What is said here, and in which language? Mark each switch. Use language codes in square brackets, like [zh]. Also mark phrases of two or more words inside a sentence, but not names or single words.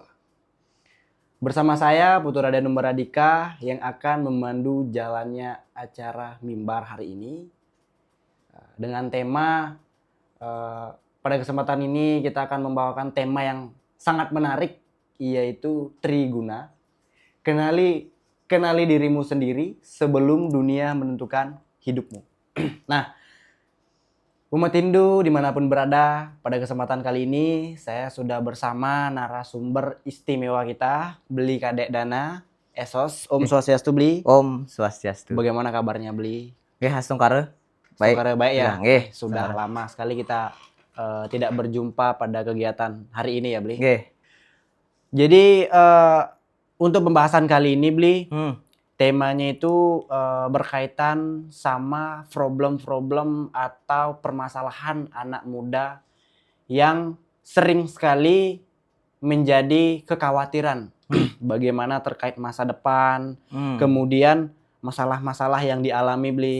[id] Bersama saya Putu Raden Numbaradika yang akan memandu jalannya acara mimbar hari ini dengan tema pada kesempatan ini kita akan membawakan tema yang sangat menarik, yaitu Triguna. Kenali dirimu sendiri sebelum dunia menentukan hidupmu. Nah, umat Hindu dimanapun berada, pada kesempatan kali ini saya sudah bersama narasumber istimewa kita, Beli Kadek Dana, Esos. Om Swastiastu, Beli. Om Swastiastu. Bagaimana kabarnya, Beli? Nggih, Hastungkara. Baik. Baik ya. Nggih, Sudah lama sekali kita tidak berjumpa pada kegiatan hari ini ya, Beli. Nggih. Jadi untuk pembahasan kali ini, Beli, temanya itu berkaitan sama problem-problem atau permasalahan anak muda yang sering sekali menjadi kekhawatiran bagaimana terkait masa depan, kemudian masalah-masalah yang dialami, Beli.